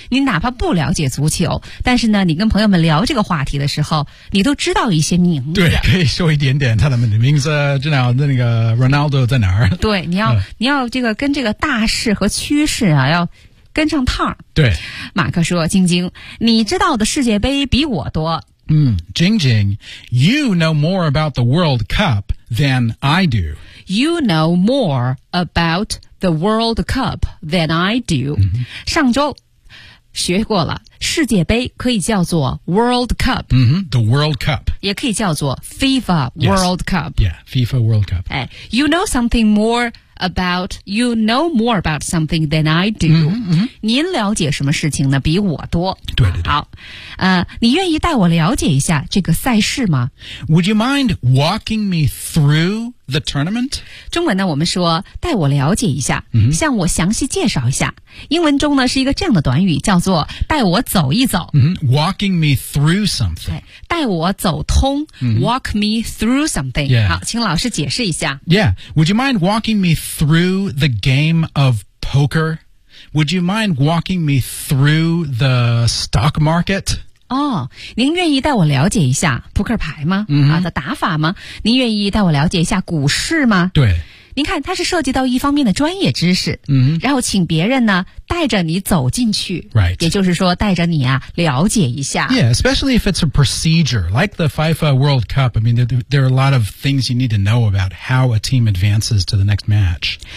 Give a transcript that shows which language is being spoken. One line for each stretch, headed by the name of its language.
Chinese: 你哪怕不了解足球，但是呢，你跟朋友们聊这个话题的时候，你都知道一些名字。对，可以说一点点他的名字，知道那个 Ronaldo 在哪儿。对，你要、你要这个跟这个大势和趋势啊要。跟上趟儿，对，马克说：“晶晶，你知道的世界杯比我多。”
English: Jingjing, you know more about the World Cup than I do. You know more about the World Cup than I do.、
Chinese: 上周学过了，世界杯可以叫做 World Cup，、
English: the World Cup
Chinese: 也可以叫做 FIFA World、
English: yes. Cup. Yeah, FIFA World Cup. 哎 ，You know something more. About you know more about something than I do.
Chinese: 您了解什么事情呢？比我多。对对对。好，你愿意带我了解一下这个赛事吗
English: ？Would you mind walking me through the tournament?
Chinese: 中文呢，我们说带我了解一下，向我详细介绍一下。英文中呢是一个这样的短语，叫做带我走一走。
English: Walking me through something.
Chinese: 带我走通。
English: Walk me through something.、 Yeah.
Chinese: 好，请老师解释一下。
English: Yeah. Would you mind walking me? Through the game of poker? Would you mind walking me through the stock market?
Chinese: 哦，您愿意带我了解一下扑克牌吗？的打法吗？您愿意带我了解一下股市吗？对。您看，它是涉及到一方面的专业知识，然后请别人呢带着你走进去
English: ，right，
Chinese: 也就是说带着你啊了解一下
English: ，yeah， especially if it's a procedure like the FIFA World Cup. I mean, there are a lot of things you need to know about how a team advances to the next match.